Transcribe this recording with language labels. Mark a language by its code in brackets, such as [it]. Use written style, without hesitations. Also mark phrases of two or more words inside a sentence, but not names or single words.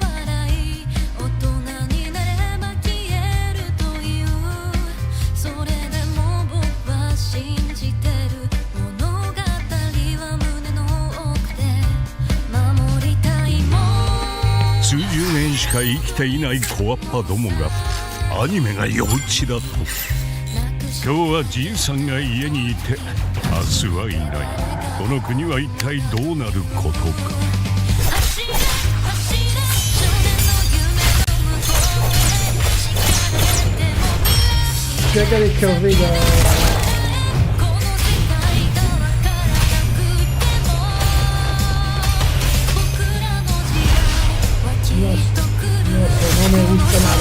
[ja] 数十年しか生きていない小アッパどもがアニメが幼稚だと。今日はじいさんが家にいて明日はいない。この国は一体どうなることか。 [es] ¿Qué queréis que os diga? No me gusta nada.